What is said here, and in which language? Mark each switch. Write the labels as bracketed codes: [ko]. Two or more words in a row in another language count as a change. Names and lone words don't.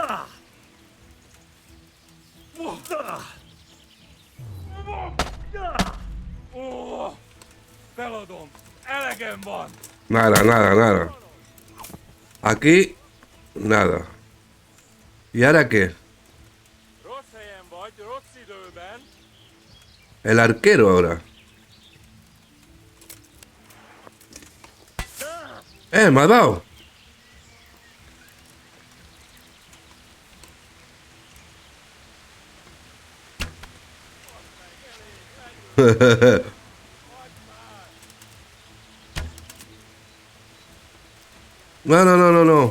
[hu] Ó, feladom! Elegem van! [es] Nada, nada, nada. Aquí, nada. ¿Y ahora qué? [hu] Rossz helyen vagy, rossz időben! [es] El arquero ahora. Me ha dado. No, no, no, no, no.